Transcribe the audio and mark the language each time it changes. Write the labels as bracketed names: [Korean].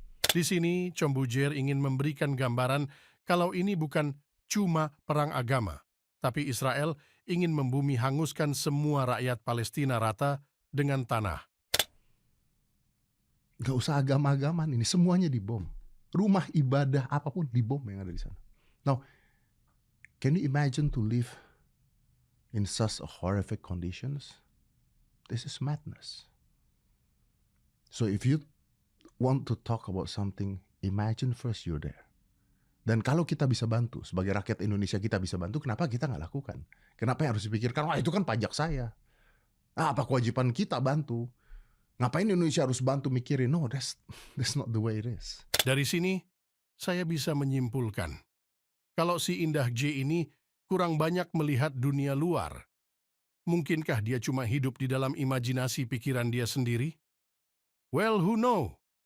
[Indonesian] Di sini, Corbuzier ingin memberikan gambaran kalau ini bukan cuma perang agama, tapi Israel ingin membumi hanguskan semua rakyat Palestina rata dengan tanah. Gak usah agama-agaman, ini semuanya dibom. Rumah ibadah apapun dibom yang ada di sana. [English] Now, can you imagine to live in such horrific conditions? This is madness. So if you want to talk about something, imagine first you're there. [Indonesian] Dan kalau kita bisa bantu, sebagai rakyat Indonesia kita bisa bantu, kenapa kita nggak lakukan? Kenapa yang harus dipikirkan, wah itu kan pajak saya. Apa kewajiban kita bantu? Ngapain Indonesia harus bantu mikirin? [English] No, that's not the way it is. [Indonesian] Dari sini, saya bisa menyimpulkan, kalau si Indah J ini kurang banyak melihat dunia luar. Mungkinkah dia cuma hidup di dalam imajinasi pikiran dia sendiri? [English] Well, who know?